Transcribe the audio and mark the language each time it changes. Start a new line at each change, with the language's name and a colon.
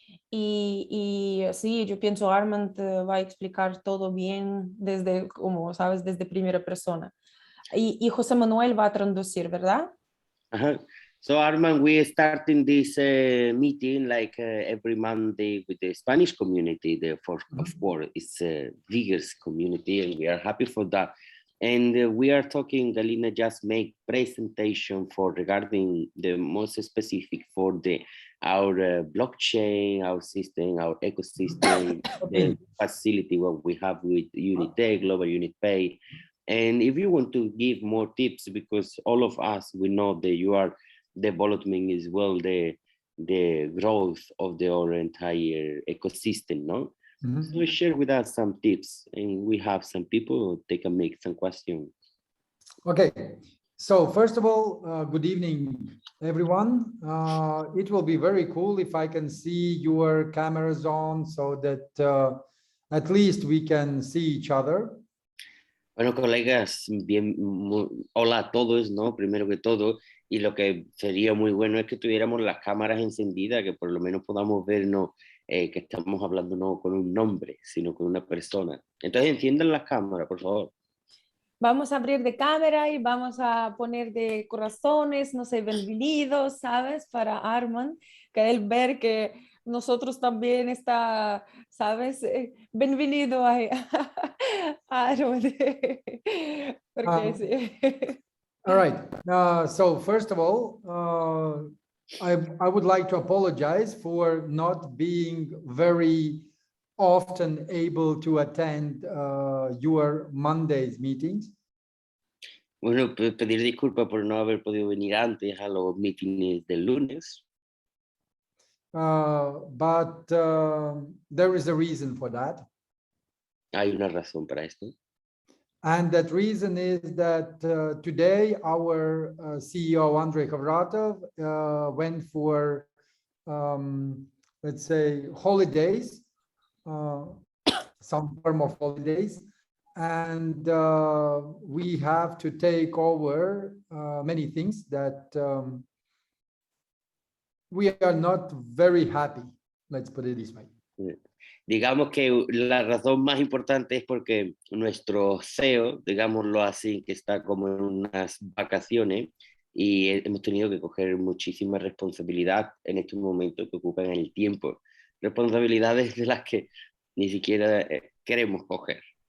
Spanish: Y sí, yo pienso Armand va a explicar todo bien desde, como sabes, desde primera persona. Y José Manuel va a traducir, ¿verdad?
English: So Armand, we are starting this meeting like every Monday with the Spanish community. Of course, it's the biggest community, and we are happy for that. And we are talking, Galina just make presentation for regarding the most specific for our blockchain, our system, our ecosystem, the facility what we have with Unite, Global Unit Pay. And if you want to give more tips, because all of us, we know that you are developing as well the growth of our entire ecosystem, no? So share with us some tips, and we have some people they can make some questions. Okay, so first of all, good evening, everyone. It will be very cool if I can see your cameras on so that at least we can see each other.
Spanish: Bueno, colegas, hola a todos, ¿no? Primero que todo, y lo que sería muy bueno es que tuviéramos las cámaras encendidas, que por lo menos podamos vernos, que estamos hablando no con un nombre, sino con una persona. Entonces enciendan las cámaras, por favor. Vamos a abrir de cámara y vamos a poner de corazones, no sé, bienvenidos, ¿sabes? Para Armand, que él ver que nosotros también está, ¿sabes? Bienvenido a Armand. Porque sí.
English: All right. So first of all, I would like to apologize for not being very often able to attend your Mondays meetings.
Spanish: Bueno, pedir disculpas por no haber podido venir antes a los mítines del lunes.
English: But there is a reason for that.
Spanish: Hay una razón para esto.
English: And that reason is that today our CEO, Andrei Khavratov, went for, let's say, holidays, some form of holidays. And we have to take over many things that we are not very happy. Let's put it this way.
Spanish: Digamos que la razón más importante es porque nuestro CEO, digámoslo así, que está como en unas vacaciones y hemos tenido que coger muchísima responsabilidad en estos momentos que ocupan el tiempo. Responsabilidades de las que ni siquiera queremos coger.